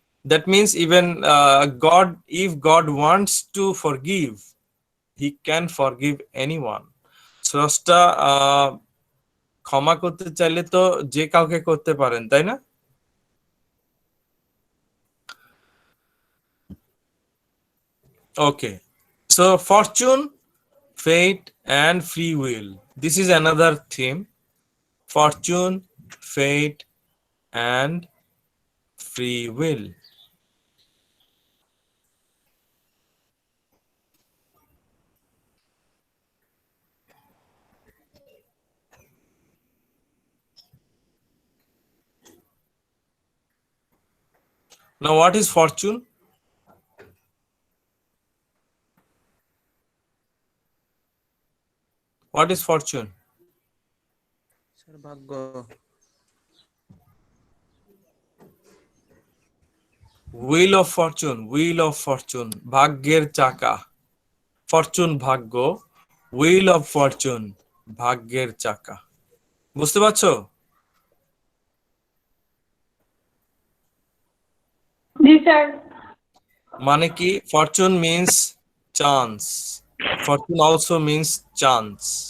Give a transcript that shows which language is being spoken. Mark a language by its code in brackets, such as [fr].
[en] That means even if God wants to forgive, he can forgive anyone. [bn] স্রষ্টা ক্ষমা করতে চাইলে তো যে কাউকে করতে পারেন, তাই না? [en] Okay, so fortune, fate, and free will. This is another theme. Fortune, fate, and free will. Now, what is fortune? What is fortune? [bn] Sir ভাগ্য। [en] Wheel of fortune, [bn] ভাগ্যের চাকা। [en] fortune ভাগ্য, wheel of fortune [bn] ভাগ্যের চাকা। বুঝতে পারছো? জি sir. মানে কি? [en] Fortune means chance, fortune also means chance.